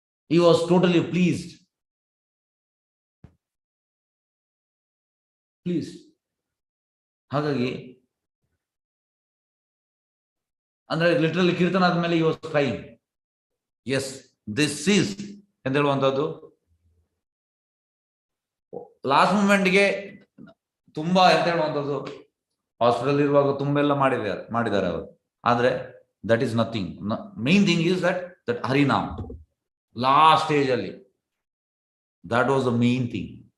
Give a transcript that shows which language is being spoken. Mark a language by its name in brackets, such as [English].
[English] He was totally pleased. [Kannada] ಹಾಗಾಗಿ ಅಂದ್ರೆ literally ಕೀರ್ತನ ಆದ್ಮೇಲೆ [English] he was crying. Yes, this is [Kannada] ಅಂತ ಹೇಳುವಂಥದ್ದು. ಲಾಸ್ಟ್ ಮೂಮೆಂಟ್ಗೆ ತುಂಬಾ ಎಂತ ಹೇಳುವಂಥದ್ದು, ಹಾಸ್ಪಿಟಲ್ ಇರುವಾಗ ತುಂಬಾ ಎಲ್ಲ ಮಾಡಿದ್ದಾರೆ ಅವರು. ಆದ್ರೆ [English] That is nothing. Main thing is that Harinam last stage [Kannada] ಅಲ್ಲಿ, [English] That was the main thing.